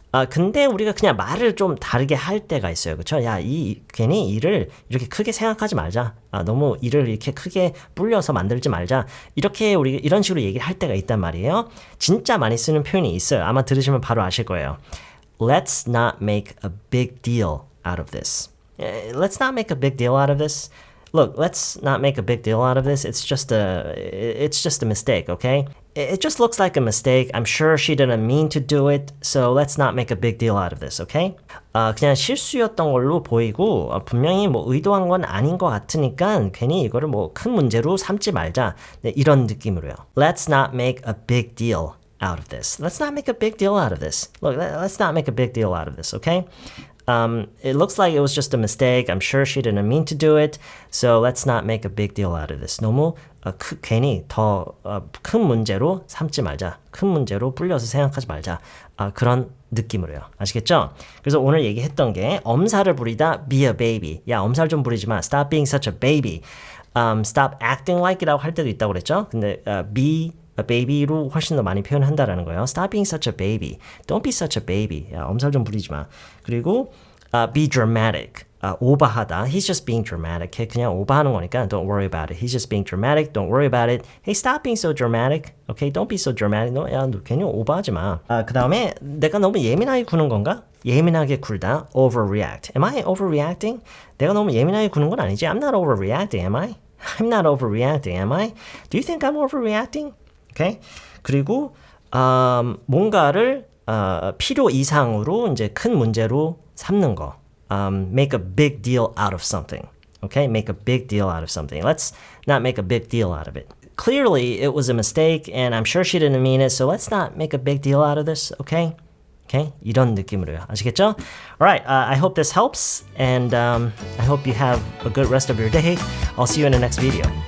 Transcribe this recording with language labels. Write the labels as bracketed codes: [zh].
[ko] 근데 우리가 그냥 말을 좀 다르게 할 때가 있어요. 그쵸? 야, 괜히 일을 이렇게 크게 생각하지 말자. 너무 일을 이렇게 크게 불려서 만들지 말자. 우리 이런 식으로 얘기를 할 때가 있단 말이에요. 진짜 많이 쓰는 표현이 있어요. 아마 들으시면 바로 아실 거예요. [en] Let's not make a big deal out of this. Let's not make a big deal out of this. Look, let's not make a big deal out of this. It's just a mistake, okay? It just looks like a mistake. I'm sure she didn't mean to do it. So let's not make a big deal out of this, okay? [ko] 그냥 실수였던 걸로 보이고 분명히 뭐 의도한 건 아닌 것 같으니까 괜히 이거를 뭐 큰 문제로 삼지 말자. 네, 이런 느낌으로요. [en] Let's not make a big deal out of this. Let's not make a big deal out of this. Look, let's not make a big deal out of this, okay? It looks like it was just a mistake. I'm sure she didn't mean to do it. So let's not make a big deal out of this. [ko] 너무 괜히 더 큰 문제로 삼지 말자. 큰 문제로 불려서 생각하지 말자. 그런 느낌으로요. 아시겠죠? 그래서 오늘 얘기했던 게 엄살을 부리다, [en] be a baby. [ko] 야, 엄살 좀 부리지 마. [en] Stop being such a baby. Stop acting like [ko] 이라고 할 때도 있다고 그랬죠? 근데 [en] be a baby [ko] 로 훨씬 더 많이 표현한다라는 거예요. [en] Stop being such a baby. Don't be such a baby. [ko] 야, 엄살 좀 부리지 마. [en] 그리고 be dramatic. [ko] 오버하다. [en] He's just being dramatic. [ko] 그냥 오버하는 거니까 [en] don't worry about it. He's just being dramatic. Don't worry about it. Hey, stop being so dramatic. Okay, don't be so dramatic. [ko] 야, 너 괜히 오버하지 마. 그 다음에 내가 너무 예민하게 구는 건가? 예민하게 굴다. Overreact. [en] Am I overreacting? [ko] 내가 너무 예민하게 구는 건 아니지. [en] I'm not overreacting, am I? I'm not overreacting, am I? Do you think I'm overreacting? Okay? [ko] 그리고 뭔가를 필요 이상으로 이제 큰 문제로 삼는 거. [en] Make a big deal out of something. Okay? Make a big deal out of something. Let's not make a big deal out of it. Clearly, it was a mistake, and I'm sure she didn't mean it, so let's not make a big deal out of this, okay? Okay? [ko] 이런 느낌으로요. 아시겠죠? [en] Alright, I hope this helps, and I hope you have a good rest of your day. I'll see you in the next video.